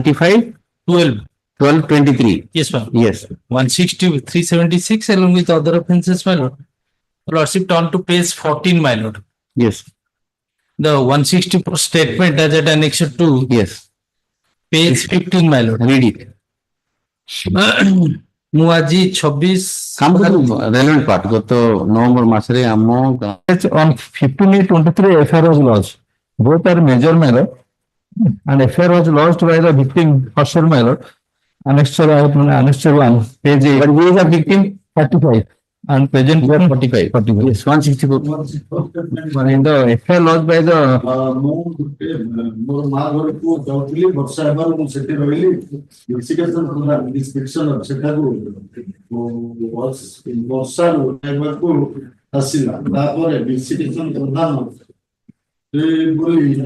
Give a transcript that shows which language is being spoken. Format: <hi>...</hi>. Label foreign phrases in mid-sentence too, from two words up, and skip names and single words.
<en>25/12/23. Yes, ma'am. Yes. 160 with 376 along with other offences, my lord. Lordship turn to page 14, my lord. Yes. The 164 statement as at annexure 2. Yes. Page 15, my lord. Read it.</en> <or>ମୁଁ ଆଜି 26</or> <en>relevant part.</en> <bn>গত নভেম্বর মাসে</bn> <en>on 15/8/23 FIR was lodged. Both are major, my lord. And FIR was lodged by the victim Hostel, my lord. Annexure 1, page 8. What is the age of victim? 35. And present year 45. Yes, 164. In the FIR lodged by the</en> <or>ମୋର ମା ଘରକୁ ଯାଉଥିଲି ବର୍ଷା ହେବାରୁ ମୁଁ ସେଠି ରହିଲି ଇନସିକେସନ ଇନ୍ସପେକ୍ସନ ସେଠାକୁ ବର୍ଷାରୁ ହେବାକୁ ଆସିଲା ତାପରେ ବିସିକେସନ ପ୍ରଧାନ ବୋଲି</or>